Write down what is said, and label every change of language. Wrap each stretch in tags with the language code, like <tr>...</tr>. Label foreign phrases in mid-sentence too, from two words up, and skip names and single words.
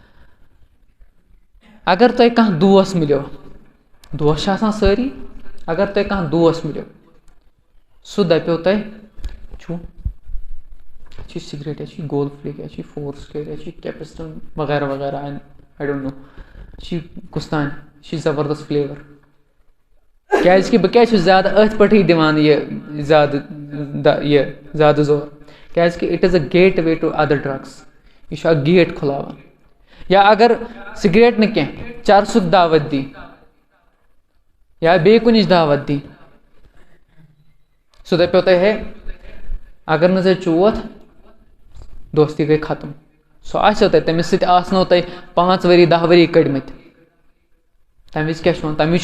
<ks>اگر تۄہہِ کانٛہہ دوس مِلیو دوس چھِ آسان سٲری اگر تۄہہِ کانٛہہ دوس مِلیو سُہ دَپیو تۄہہِ چھُ یہِ چھِ سِگریٹ یا چھِ گول فِلِک یا چھِ فورس کیٚر یا چھِ کیپِسٹن وغیرہ وغیرہ</ks> <en>I don't know</en> <ks>یہِ چھِ کُستانۍ یہِ چھِ زبردست فٕلیور کیٛازِکہِ بہٕ کیٛازِ چھُس زیادٕ أتھۍ پٮ۪ٹھٕے دِوان یہِ زیادٕ زور کیٛازِکہِ</ks> <en>it is a gateway to other drugs</en> <ks>یہِ چھُ اَکھ گیٹ کھُلاوان یا اگر سِگریٹ نہٕ کینٛہہ چرسُک دعوت دی یا بیٚیہِ کُنِچ دعوت دی سُہ دَپیو تۄہہِ ہے اگر نہٕ ژےٚ چوتھ دوستی گٔے ختم سُہ آسیو تۄہہِ تٔمِس سۭتۍ آسنو تۄہہِ 5 ؤری 10 ؤری کٔڑۍمٕتۍ تَمہِ وِزِ کیٛاہ چھُ وَنان تَمہِ وِزِ چھُ</ks>